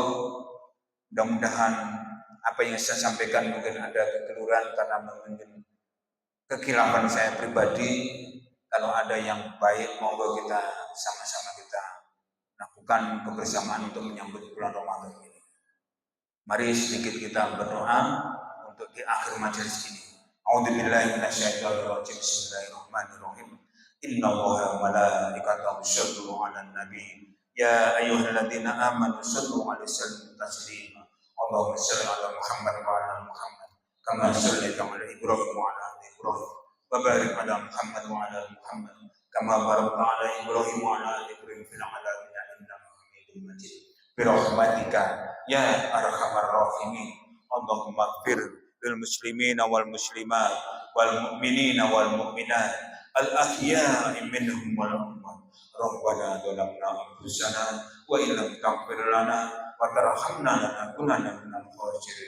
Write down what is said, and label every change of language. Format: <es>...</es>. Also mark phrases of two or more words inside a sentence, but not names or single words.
<id>Mudah-mudahan apa yang saya sampaikan mungkin ada kekeliruan karena mungkin kekhilafan saya pribadi. Kalau ada yang baik, monggo kita sama-sama kita lakukan kebersamaan untuk menyambut bulan Ramadan ini. Mari sedikit kita berdoa untuk di akhir majelis ini.</id> <ar>أعوذ بالله من الشيطان الرجيم. بسم الله الرحمن الرحيم. إن الله وملائكته يصلون على النبي. يا أيها الذين آمنوا صلوا عليه وسلموا تسليما. اللهم صل على محمد وعلى محمد كما صليت على إبراهيم وعلى آل إبراهيم. وبارك على محمد وعلى محمد كما باركت على إبراهيم وعلى آل إبراهيم في العالمين. برحمتك يا أرحم الراحمين. اللهم اغفر للمسلمين والمسلمات والمؤمنين والمؤمنات الأحياء منهم والأموات. ربنا ظلمنا أنفسنا وإن لم تغفر لنا وترحمنا لنكونن من الخاسرين.</ar>